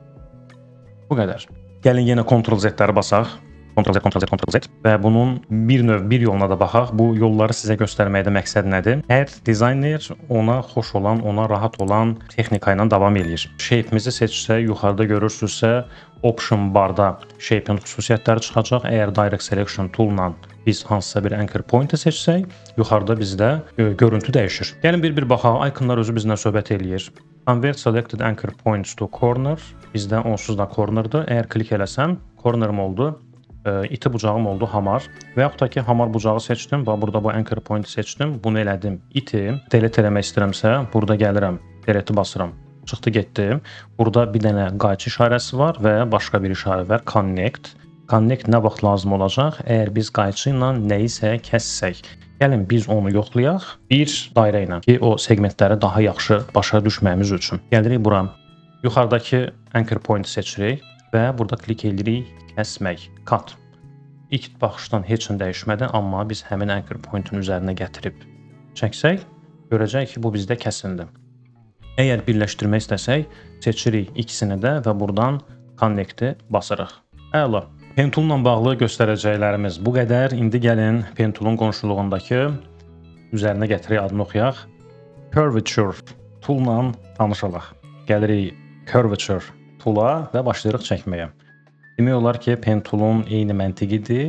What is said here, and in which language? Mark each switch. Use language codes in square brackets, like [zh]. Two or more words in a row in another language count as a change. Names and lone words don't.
[az] Bu qədər. Gəlin yenə Ctrl-Z-ləri basaq. Ctrl-Z, Ctrl-Z, Ctrl-Z və bunun bir yoluna da baxaq. Bu yolları sizə göstərməkdə məqsəd nədir? Hər dizayner ona xoş olan, ona rahat olan texnika ilə davam eləyir. Shape-imizi seçsək, yuxarıda görürsünüzsə, [en] option barda [az] shape-in xüsusiyyətləri çıxacaq. Əgər Direct Selection tool-la biz hansısa bir [en] anchor point-i [az] seçsək, yuxarıda bizdə görüntü dəyişir. Gəlin bir baxaq, ikonlar özü bizlə söhbət eləyir. [en] Convert selected anchor points to corner. [az] Bizdə onsuz da cornerdır. Əgər klik eləsəm, cornerim oldu. İti bucağım oldu hamar və yaxud da ki hamar bucağı seçdim və burada bu [en] anchor point [az] seçdim, bunu elədim iti, delete eləmək istəyirəmsə, burada gəlirəm, delete basıram, çıxdı getdi. Burada bir dənə qayçı işarəsi var və başqa bir işarə var, connect. Connect nə vaxt lazım olacaq? Əgər biz qayçı ilə nəyisə kəssək. Gəlin biz onu yoxlayaq bir dairə ilə ki, o segmentləri daha yaxşı başa düşməyimiz üçün. Gəlirik bura, yuxarıdakı [en] anchor point [az] seçirik və burada klik edirik kəsmək, cut. İlk baxışdan heç nə dəyişmədi, amma biz həmin [en] anchor point-in [az] üzərinə gətirib çəksək, görəcəyik ki, bu bizdə kəsildi. Əgər birləşdirmək istəsək, seçirik ikisini də və buradan connect-i basırıq. Əla. Pen tool-la bağlı göstərəcəklərimiz bu qədər. İndi gəlin pen tool-un qonşuluğundakı üzərinə gətirək, adını oxuyaq. Curvature tool-la tanışalaq. Gəlirik Curvature tool-a və başlayırıq çəkməyə. Demək olar ki, pen tool-un eyni məntiqidir.